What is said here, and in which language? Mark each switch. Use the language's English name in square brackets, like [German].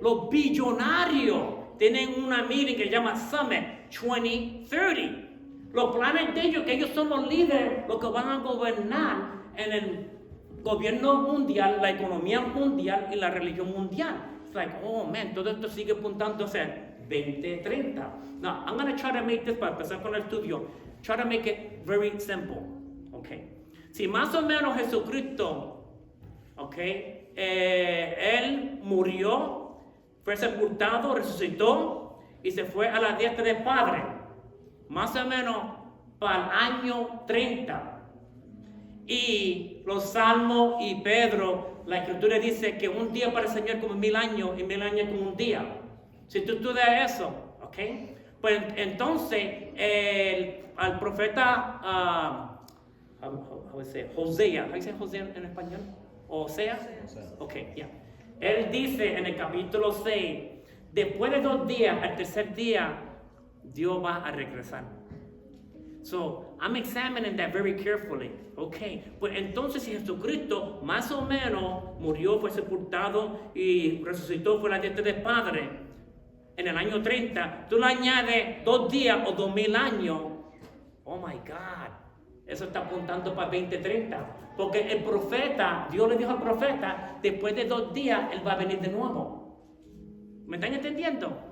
[Spanish] Los billonarios tienen una meeting que se llama Summit 2030. Los planes de ellos, que ellos son los líderes, los que van a gobernar en el gobierno mundial, la economía mundial y la religión mundial. [English] It's like, oh man, [Spanish] todo esto sigue apuntando a ser 2030. [English] Now, I'm going to try to make this, [Spanish] para empezar con el estudio, [English] try to make it very simple. Okay. [Spanish] Si más o menos Jesucristo, okay, él murió, fue sepultado, resucitó y se fue a la diestra del Padre, más o menos para el año 30. Y los Salmos y Pedro, la Escritura dice que un día para el Señor como 1000 años y 1000 años como un día. Si tú estudias eso, ¿ok? Pues entonces al profeta Hosea, ¿cómo se dice Hosea en español? ¿Osea? Ok, ya. Él dice en el capítulo 6, después de 2 días, al tercer día, Dios va a regresar. [English] So, I'm examining that very carefully. [Spanish] Okay, pues entonces si Jesucristo más o menos murió, fue sepultado y resucitó, fue la diestra del Padre en el año 30, tú le añades 2 días o 2000 años, [English] oh my God, [Spanish] eso está apuntando para 2030, porque el profeta, Dios le dijo al profeta, después de 2 días, él va a venir de nuevo. ¿Me están entendiendo?